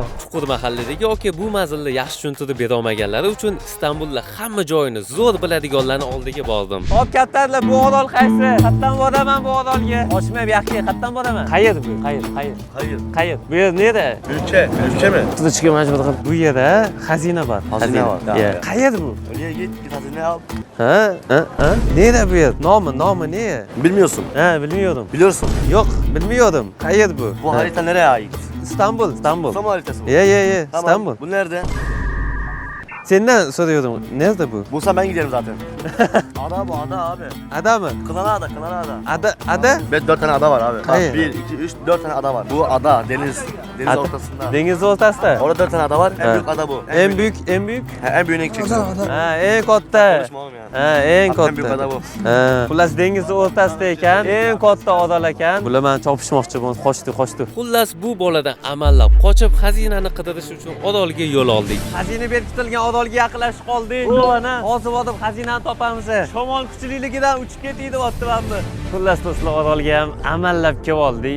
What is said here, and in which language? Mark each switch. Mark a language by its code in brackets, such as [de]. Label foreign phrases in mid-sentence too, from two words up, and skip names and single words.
[uz] Chuqur mahalladagi yoki bu manzilni yaxshi tushuntirib bera olmaganlari uchun Istanbulda hamma joyini zo'r biladiganlarning oldiga bordim. Hop kattalar, bu orol qaysi? Qayerdan boraman bu orolga? Oshma bu yoqqa qayerdan boraman? Qayer bu? Qayer. Bu yer nerda? [tr] Ülkemi? [uz] Qizni chiqib majbur qilib. Bu yerda xazina bor. Xazina bor. Qayer bu? [tr] Oraya git xazina al. Ha? Nerede bu yer? Nomi ne? Bilmiyorsun. Ha, bilmiyorum. Biliyorsun. Yok, bilmiyorum. [uz] Qayer bu? [tr] Bu harita nereye ait? İstanbul. Tamam haritası bu. Ye. Tamam. İstanbul. Bu nerede? Senden soruyordum. Nerede bu? Bulsam ben giderim zaten. Ada bu ada abi. Ada mı? Kınalı ada. Ada? 4 tane ada var abi. Hayır. 1, 2, 3, 4 tane ada var. Bu ada, deniz Ada. ortasında. Deniz ortasında. Orada 4 tane ada var. En Ha. büyük ada bu. En büyük. En büyüğüne gideceksin. [uz] Ha, en katta. [tr] Konuşma oğlum yani. Ha, en En büyük [uz] katta. [tr] ada bu. Ha. [uz] Xullas dengiz o'rtasida ekan, eng katta orol ekan. Bular meni chopishmoqchiman, qochdi. Xullas bu boladan amallab qochib xazinani qidirish uchun orolga yo'l oldik. Xazina berkitilgan orolga yaqinlashib qoldik. Mana hozir borib xazinani topamiz. Shamol kuchliligidan uchib ketdi deyapti. Xullas do'stlar, orolga ham amallab kelib oldik.